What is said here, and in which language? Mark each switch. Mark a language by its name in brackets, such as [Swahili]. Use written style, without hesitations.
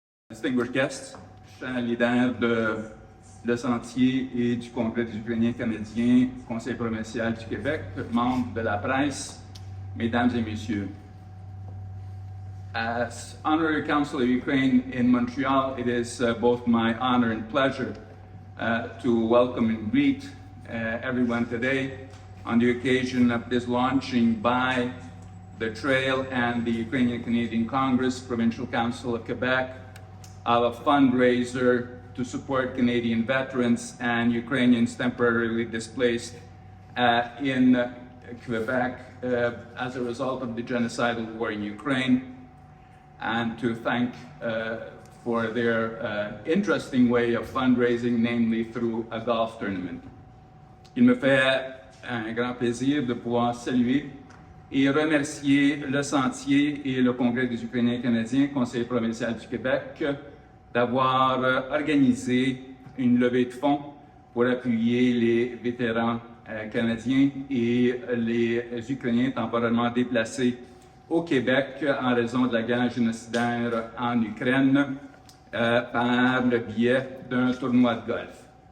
[English] distinguished guests, [French] chers leaders de Le Sentier et du Congrès des Ukrainiens canadiens, Conseil provincial du Québec, membres de la presse, mesdames et messieurs. [English] As Honorary Consul of Ukraine in Montreal, it is both my honor and pleasure to welcome and greet everyone today on the occasion of this launching by the Trail and the Ukrainian Canadian Congress Provincial Council of Quebec of a fundraiser to support Canadian veterans and Ukrainians temporarily displaced in Quebec as a result of the genocidal war in Ukraine, and to thank for their interesting way of fundraising, namely through a golf tournament. [French] Il me fait un grand plaisir de pouvoir saluer et remercier le Sentier et le Congrès des Ukrainiens canadiens, Conseil provincial du Québec, d'avoir organisé une levée de fonds pour appuyer les vétérans canadiens et les Ukrainiens temporairement déplacés au Québec en raison de la guerre génocidaire en Ukraine par le biais d'un tournoi de golf.